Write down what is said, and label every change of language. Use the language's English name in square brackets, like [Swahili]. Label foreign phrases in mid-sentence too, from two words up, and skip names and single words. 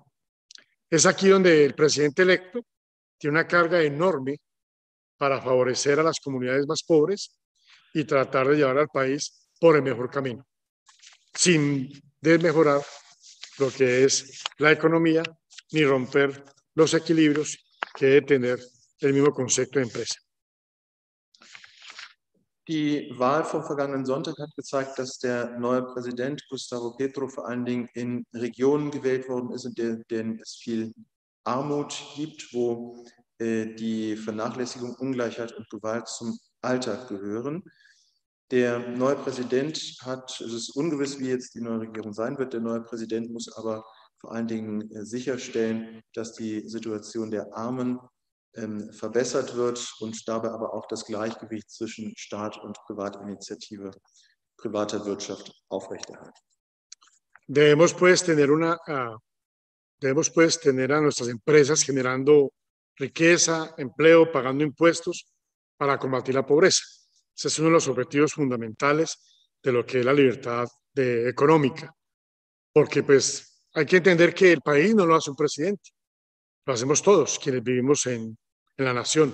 [Spanish] Es aquí donde el presidente electo tiene una carga enorme para favorecer a las comunidades más pobres y tratar de llevar al país por el mejor camino, sin desmejorar lo que es la economía ni romper los equilibrios que debe tener el mismo concepto de empresa. [German] Die Wahl vom vergangenen Sonntag hat gezeigt, dass der neue Präsident Gustavo Petro vor allen Dingen in Regionen gewählt worden ist, in denen es viel Armut gibt, wo die Vernachlässigung, Ungleichheit und Gewalt zum Alltag gehören. Der neue Präsident es ist ungewiss, wie jetzt die neue Regierung sein wird. Der neue Präsident muss aber vor allen Dingen sicherstellen, dass die Situation der Armen verbessert wird und dabei aber auch das Gleichgewicht zwischen Staat und Privatinitiative, privater Wirtschaft aufrechterhalten. [Spanish] Debemos pues tener a nuestras empresas generando riqueza, empleo, pagando impuestos para combatir la pobreza. Ese es uno de los objetivos fundamentales de lo que es la libertad económica, porque pues hay que entender que el país no lo hace un presidente, lo hacemos todos quienes vivimos en la nación.